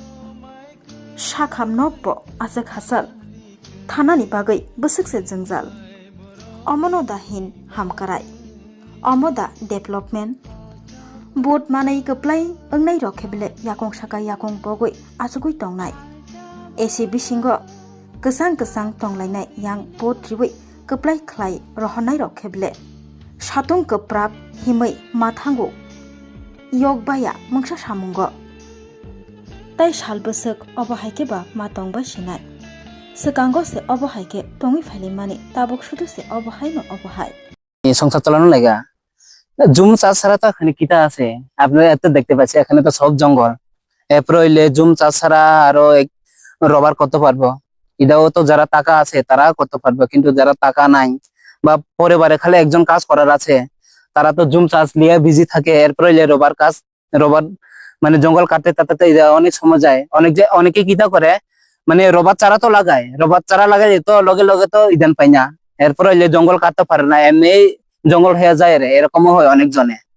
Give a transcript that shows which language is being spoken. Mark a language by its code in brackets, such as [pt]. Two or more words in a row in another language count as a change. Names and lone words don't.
[trp] sakhamnokbo ajak hasal thana ni bagai busukse jengjal omonoda hin hamkarai omoda development boat manai keplai engnai rokhebele yakong saka yakong bogoi asugui tongnai esi bisingo kesang kesang tonglainai yang boat riwei keplai khlai rohonai rokhebele satung keprap himai mathango yogbaya mungsa samungo tai salbosok obohaike ba matongba sinai sekango se obohaike tongi phalimani tabuk sudu se obohai no obohai [bn] সংসার চালানো লাগা জুম চাষ ছাড়া তো এখানে কিটা আছে আপনারা এত দেখতে পাচ্ছেন এখানে তো সব জঙ্গল এরপর হইলে জুম চাষ ছাড়া আরো রবার করতে পারবো এটাও তো যারা টাকা আছে তারা করতে পারবে কিন্তু যারা টাকা নাই বা পরিবারে খালি একজন কাজ করার আছে তারা তো জুম চাষ নিয়ে বিজি থাকে এরপর হইলে রবার মানে জঙ্গল কাটতে তাতে অনেক সময় যায় অনেকে কিটা করে মানে রবার চারা তো লাগায় রবার চারা লাগাই তো লগে লগে তো ইদান পাই না এরপর হইলে জঙ্গল কাটতে পারে না এমনি জঙ্গল হয়ে যায় রে এরকমও হয় অনেকজনে